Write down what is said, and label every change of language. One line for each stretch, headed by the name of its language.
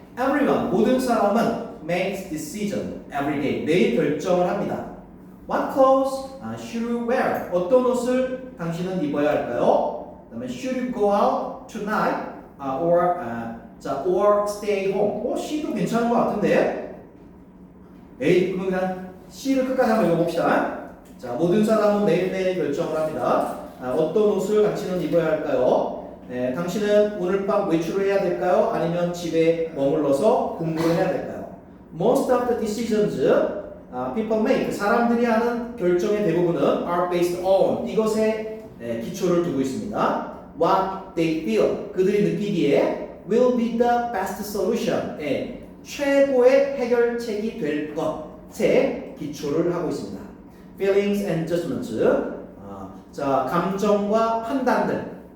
English: Everyone,
Korean: 모든 사람은
English: makes decision every day.
Korean: 매일 결정을 합니다.
English: What clothes should you wear?
Korean: 어떤 옷을 당신은 입어야 할까요? 그다음에
English: should you go out tonight or stay home?
Korean: C도 괜찮은 것 같은데. A 그러면 그냥 C를 끝까지 한번 읽어봅시다. 자, 모든 사람은 매일매일 결정을 합니다. 어떤 옷을 당신은 입어야 할까요? 당신은 오늘 밤 외출을 해야 될까요? 아니면 집에 머물러서 공부를 해야 될까요?
English: Most of the decisions people make,
Korean: 사람들이 하는 결정의 대부분은 are based on, 이것에 기초를 두고 있습니다.
English: What they feel,
Korean: 그들이 느끼기에
English: will be the best solution,
Korean: 최고의 해결책이 될 것에 기초를 하고 있습니다.
English: Feelings and judgments,
Korean: 자, 감정과 판단들.